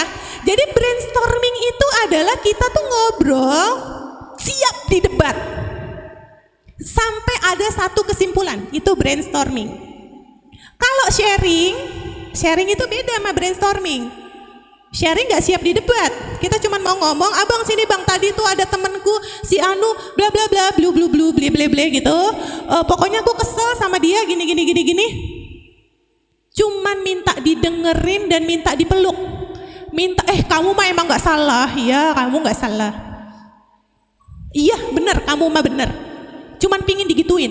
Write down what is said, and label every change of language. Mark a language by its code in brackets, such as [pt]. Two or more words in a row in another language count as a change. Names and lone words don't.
[id] Jadi brainstorming itu adalah kita tuh ngobrol, siap di debat. Sampai ada satu kesimpulan, itu brainstorming. Kalau sharing itu beda sama brainstorming. Sharing gak siap di debat. Kita cuma mau ngomong, abang sini bang, tadi tuh ada temenku si Anu bla bla bla blu blu blu ble ble ble gitu. Pokoknya aku kesel sama dia gini. Cuman minta didengerin dan minta dipeluk. Minta kamu mah emang gak salah. Iya kamu gak salah. Iya bener, kamu mah bener. Cuman pingin digituin.